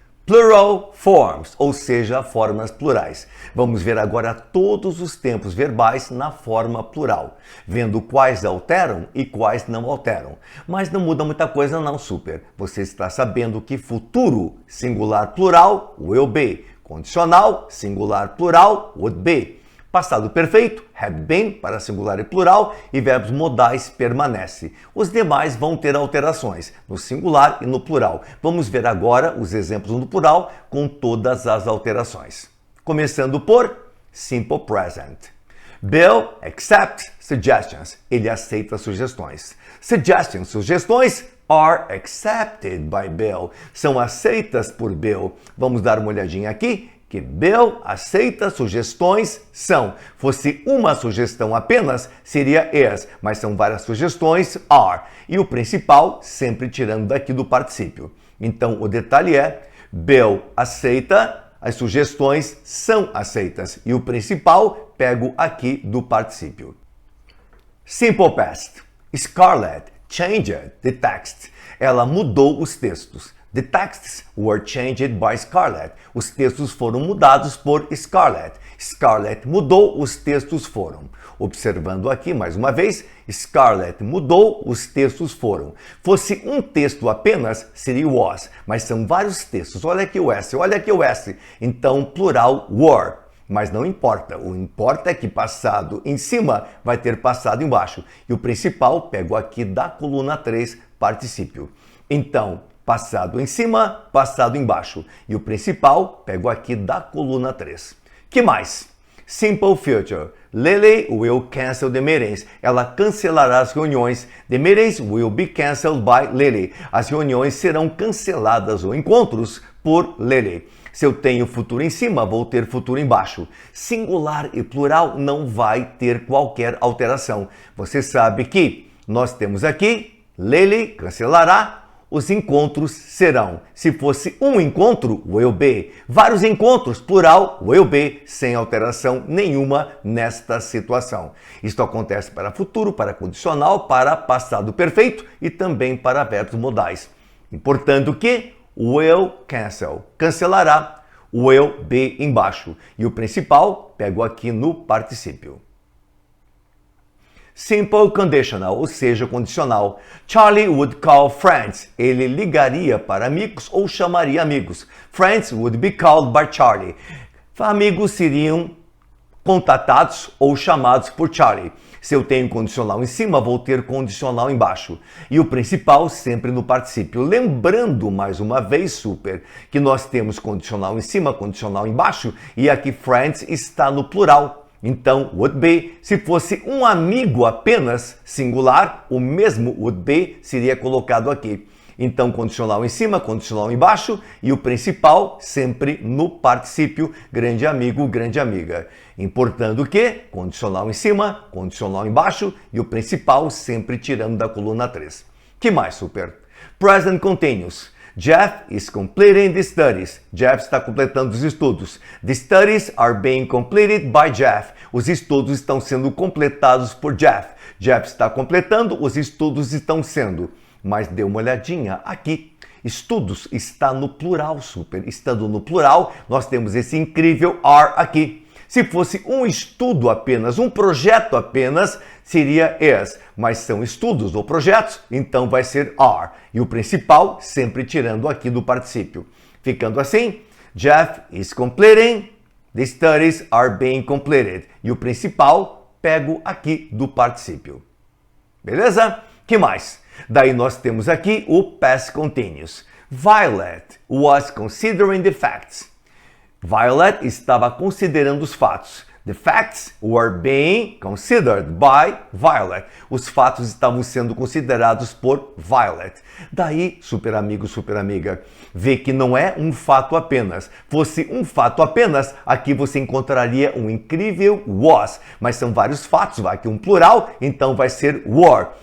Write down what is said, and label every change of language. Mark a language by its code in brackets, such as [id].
[en] Plural forms, [pt] ou seja, formas plurais. Vamos ver agora todos os tempos verbais na forma plural, vendo quais alteram e quais não alteram. Mas não muda muita coisa não, super. Você está sabendo que futuro, singular plural, will be. Condicional, singular plural, would be. Passado perfeito, have been para singular e plural e verbos modais permanece. Os demais vão ter alterações no singular e no plural. Vamos ver agora os exemplos no plural com todas as alterações. Começando por simple present. [en] Bill accepts suggestions. [pt] Ele aceita sugestões. [en] Suggestions, sugestões, are accepted by Bill. [pt] São aceitas por Bill. Vamos dar uma olhadinha aqui. Que Bill aceita sugestões são. Fosse uma sugestão apenas, seria is, mas são várias sugestões, are. E o principal, sempre tirando daqui do particípio. Então, o detalhe é, Bill aceita, as sugestões são aceitas. E o principal, pego aqui do particípio. [en] Simple past. Scarlett changed the text. [pt] Ela mudou os textos. [en] The texts were changed by Scarlett. [pt] Os textos foram mudados por Scarlett. Scarlett mudou, os textos foram. Observando aqui mais uma vez, Scarlett mudou, os textos foram. Fosse um texto apenas, seria was, mas são vários textos. Olha aqui o S, olha aqui o S. Então, plural, were. Mas não importa, o importa é que passado em cima vai ter passado embaixo. E o principal, pego aqui da coluna 3, particípio. Então, passado em cima, passado embaixo. E o principal, pego aqui da coluna 3. Que mais? Simple Future. [en] Lily will cancel the meetings. [pt] Ela cancelará as reuniões. [en] The meetings will be cancelled by Lily. [pt] As reuniões serão canceladas ou encontros por Lily. Se eu tenho futuro em cima, vou ter futuro embaixo. Singular e plural não vai ter qualquer alteração. Você sabe que nós temos aqui Lily cancelará. Os encontros serão. Se fosse um encontro, will be. Vários encontros, plural, will be, sem alteração nenhuma nesta situação. Isto acontece para futuro, para condicional, para passado perfeito e também para verbos modais. Importando que will cancel, cancelará, will be embaixo. E o principal, pego aqui no particípio. Simple conditional, ou seja, condicional. [en] Charlie would call friends. [pt] Ele ligaria para amigos ou chamaria amigos. [en] Friends would be called by Charlie. [pt] Amigos seriam contatados ou chamados por Charlie. Se eu tenho condicional em cima, vou ter condicional embaixo. E o principal sempre no particípio. Lembrando, mais uma vez, super, que nós temos condicional em cima, condicional embaixo, e aqui friends está no plural. Então, would be, se fosse um amigo apenas, singular, o mesmo would be seria colocado aqui. Então, condicional em cima, condicional embaixo e o principal sempre no particípio, grande amigo, grande amiga. Importando que, condicional em cima, condicional embaixo e o principal sempre tirando da coluna 3. Que mais, super? Present continuous. [en] Jeff is completing the studies. [pt] Jeff está completando os estudos. [en] The studies are being completed by Jeff. [pt] Os estudos estão sendo completados por Jeff. Jeff está completando, os estudos estão sendo. Mas dê uma olhadinha aqui. Estudos está no plural, super. Estando no plural, nós temos esse incrível are aqui. Se fosse um estudo apenas, um projeto apenas, seria is. Mas são estudos ou projetos, então vai ser are. E o principal sempre tirando aqui do particípio. Ficando assim, [en] Jeff is completing, the studies are being completed. [pt] E o principal pego aqui do particípio. Beleza? Que mais? Daí nós temos aqui o past continuous. [en] Violet was considering the facts. [pt] Violet estava considerando os fatos. [en] The facts were being considered by Violet. [pt] Os fatos estavam sendo considerados por Violet. Daí, super amigo, super amiga, vê que não é um fato apenas. Fosse um fato apenas, aqui você encontraria um incrível was. Mas são vários fatos, vai aqui um plural, então vai ser were.